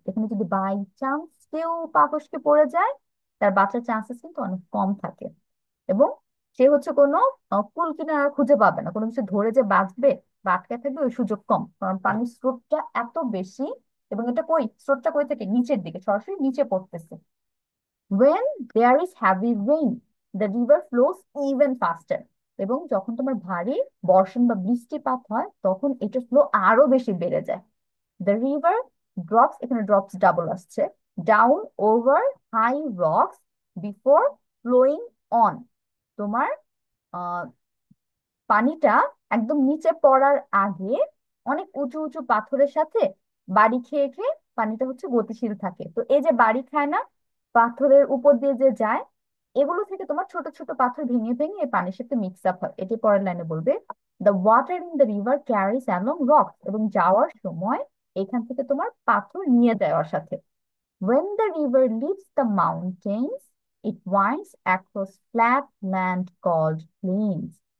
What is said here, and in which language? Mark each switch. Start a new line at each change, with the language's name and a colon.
Bangla: এখানে যদি by chance কেউ পা ফসকে পড়ে যায়, তার বাঁচার চান্সেস কিন্তু অনেক কম থাকে। এবং সে হচ্ছে কোনো কুল কিনারা খুঁজে পাবে না, কোনো কিছু ধরে যে বাঁচবে বা আটকে থাকবে ওই সুযোগ কম, কারণ পানির স্রোতটা এত বেশি। এবং এটা কই, স্রোতটা কই থেকে, নিচের দিকে সরাসরি নিচে পড়তেছে।
English: when there is heavy rain the river flows even faster।
Bangla: এবং যখন তোমার ভারী বর্ষণ বা বৃষ্টিপাত হয় তখন এটার ফ্লো আরো বেশি বেড়ে যায়।
English: the river drops,
Bangla: এখানে drops ডাবল আসছে,
English: down over high rocks before flowing on।
Bangla: তোমার আহ পানিটা একদম নিচে পড়ার আগে অনেক উঁচু উঁচু পাথরের সাথে বাড়ি খেয়ে খেয়ে পানিটা হচ্ছে গতিশীল থাকে। তো এই যে বাড়ি খায় না, পাথরের উপর দিয়ে যে যায়, এগুলো থেকে তোমার ছোট ছোট পাথর ভেঙে ভেঙে এই পানির সাথে মিক্স আপ হয়। এটি পরের লাইনে বলবে,
English: the water in the river carries along rocks,
Bangla: এবং যাওয়ার সময় এখান থেকে তোমার পাথর নিয়ে যাওয়ার সাথে।
English: when the river leaves the mountains it winds across flat land called plains।